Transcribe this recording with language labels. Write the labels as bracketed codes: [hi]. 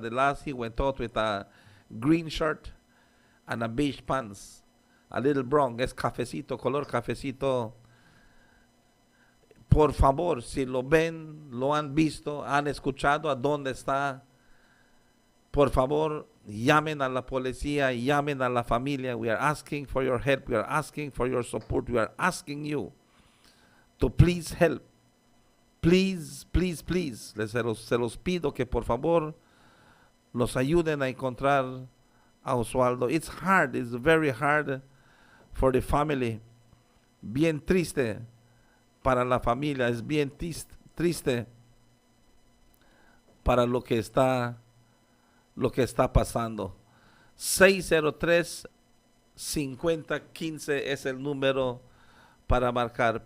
[en] The last he went out with a green shirt and a beige pants, a little brown, [es] es cafecito, color cafecito. Por favor, si lo ven, lo han visto, han escuchado a dónde está, por favor, llamen a la policía, llamen a la familia. [en] We are asking for your help, we are asking for your support, we are asking you to please help. [es] Please, se los pido que por favor los ayuden a encontrar a Oswaldo. [en] It's hard, it's very hard for the family. [es] Bien triste para la familia, es bien triste para lo que está pasando. 603-5015 es el número para marcar.